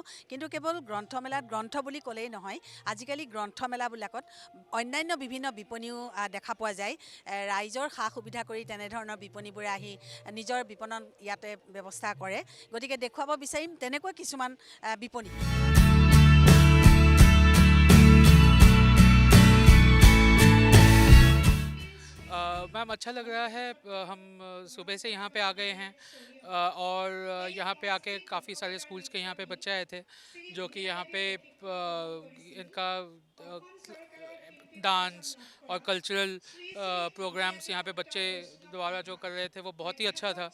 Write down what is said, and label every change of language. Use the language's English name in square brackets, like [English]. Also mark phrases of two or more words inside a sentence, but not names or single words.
[Assamese] কিন্তু কেৱল গ্ৰন্থমেলাত গ্ৰন্থ বুলি ক'লেই নহয়, আজিকালি গ্ৰন্থমেলাবিলাকত অন্যান্য বিভিন্ন বিপণীও দেখা পোৱা যায়। ৰাইজৰ সা সুবিধা কৰি তেনেধৰণৰ বিপণীবোৰে আহি নিজৰ বিপণন ইয়াতে ব্যৱস্থা কৰে। গতিকে দেখুৱাব বিচাৰিম তেনেকুৱা কিছুমান বিপণী। [Hindi] मैम अच्छा लग रहा है। हम सुबह से यहाँ पे आ गए हैं और यहाँ पे आके काफ़ी सारे स्कूल्स के यहाँ पे बच्चे आए थे जो कि यहाँ पे इनका डांस और [English] cultural programs [Hindi] यहाँ पे बच्चे द्वारा जो कर रहे थे वो बहुत ही अच्छा था।